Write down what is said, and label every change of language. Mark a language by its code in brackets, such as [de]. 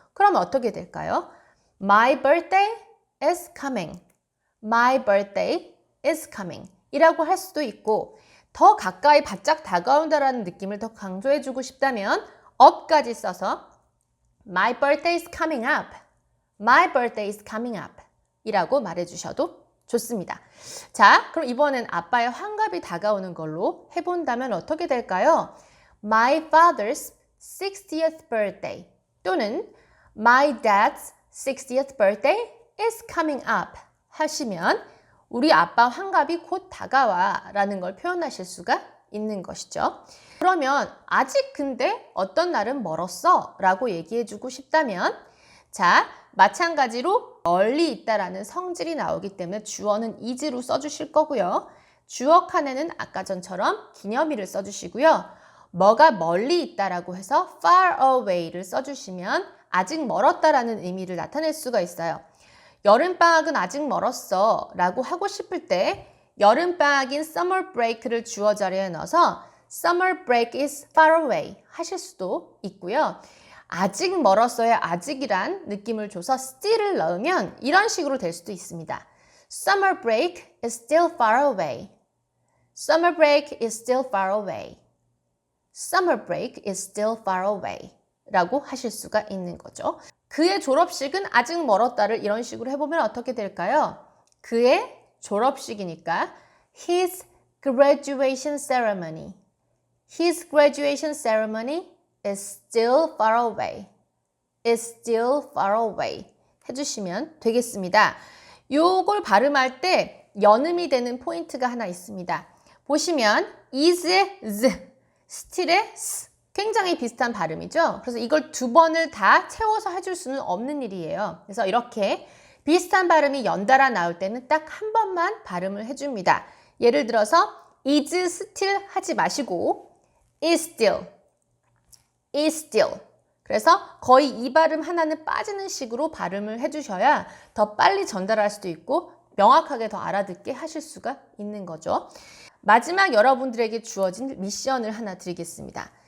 [ko] 그럼 어떻게 될까요? [en] My birthday is coming. My birthday is coming [ko] 이라고 할 수도 있고, 더 가까이 바짝 다가온다라는 느낌을 더 강조해주고 싶다면 up까지 써서 [en] My birthday is coming up. My birthday is coming up [ko] 이라고 말해주셔도 좋습니다. 자, 그럼 이번엔 아빠의 환갑이 다가오는 걸로 해본다면 어떻게 될까요? [en] My father's 60th birthday [ko] 또는 [en] My dad's 60th birthday is coming up [ko] 하시면 우리 아빠 환갑이 곧 다가와 라는 걸 표현하실 수가 있는 것이죠. 그러면 아직 근데 어떤 날은 멀었어 라고 얘기해 주고 싶다면, 자, 마찬가지로 멀리 있다라는 성질이 나오기 때문에 주어는 is로 써주실 거고요. 주어 칸에는 아까 전처럼 기념일을 써주시고요. 뭐가 멀리 있다라고 해서 far away를 써주시면 아직 멀었다라는 의미를 나타낼 수가 있어요. 여름방학은 아직 멀었어 라고 하고 싶을 때 여름방학인 summer break를 주어 자리에 넣어서 [en] summer break is far away [ko] 하실 수도 있고요. 아직 멀었어의 아직이란 느낌을 줘서 still을 넣으면 이런 식으로 될 수도 있습니다. [en] Summer break is still far away. Summer break is still far away. Summer break is still far away [ko] 라고 하실 수가 있는 거죠. 그의 졸업식은 아직 멀었다를 이런 식으로 해보면 어떻게 될까요? 그의 졸업식이니까 [en] His graduation ceremony. His graduation ceremony is still far away. Is still far away [ko] 해주시면 되겠습니다. 요걸 발음할 때 연음이 되는 포인트가 하나 있습니다. 보시면 is의 z, still의 s 굉장히 비슷한 발음이죠. 그래서 이걸 두 번을 다 채워서 해줄 수는 없는 일이에요. 그래서 이렇게 비슷한 발음이 연달아 나올 때는 딱 한 번만 발음을 해줍니다. 예를 들어서 [en] is still [ko] 하지 마시고 [en] is still, is still. [ko] 그래서 거의 이 발음 하나는 빠지는 식으로 발음을 해주셔야 더 빨리 전달할 수도 있고 명확하게 더 알아듣게 하실 수가 있는 거죠. 마지막 여러분들에게 주어진 미션을 하나 드리겠습니다.